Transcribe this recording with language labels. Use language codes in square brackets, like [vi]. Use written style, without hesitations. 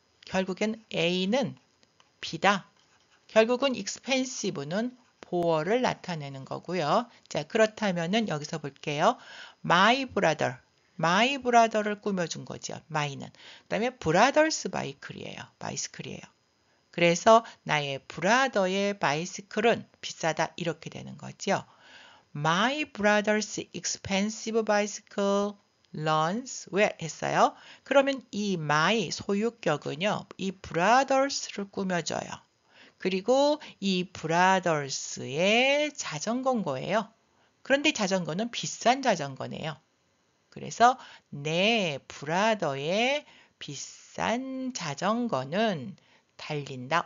[ko] 결국엔 A는 B다. 결국은 expensive는 보어를 나타내는 거고요. 자, 그렇다면은 여기서 볼게요. My brother를 꾸며준 거죠. my는. 그 다음에 brother's bicycle이에요. 그래서 나의 브라더의 바이시클은 비싸다 이렇게 되는 거죠. [en] My brother's expensive bicycle runs where [ko] 했어요. 그러면 이 my 소유격은요. 이 brothers를 꾸며줘요. 그리고 이 brothers의 자전거인 거예요. 그런데 자전거는 비싼 자전거네요. 그래서 내 브라더의 비싼 자전거는 달린다.